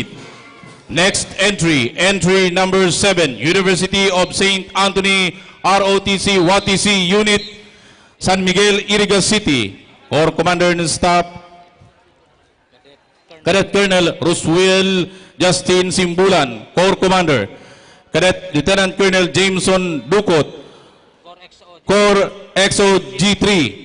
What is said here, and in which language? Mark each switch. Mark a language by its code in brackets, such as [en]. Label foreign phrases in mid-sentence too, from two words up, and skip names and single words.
[en] Next entry, entry number 7, University of St. Anthony ROTC WATC Unit, San Miguel, Iriga City. Corps Commander and Staff, Cadet Colonel Roswell Justin Simbulan, Corps Commander. Cadet Lieutenant Colonel Jameson Ducot, Corps XO G3.